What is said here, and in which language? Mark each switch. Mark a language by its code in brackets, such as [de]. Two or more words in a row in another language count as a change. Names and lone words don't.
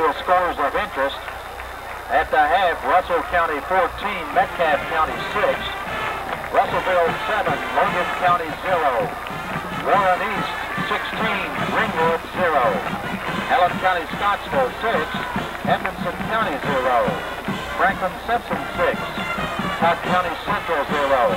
[en] scores of interest. At the half, Russell County 14, Metcalfe County 6. Russellville 7, Logan County 0. Warren East 16, Greenwood 0. Allen County Scottsville 6, Edmondson County 0. Franklin Simpson 6, Todd County Central 0.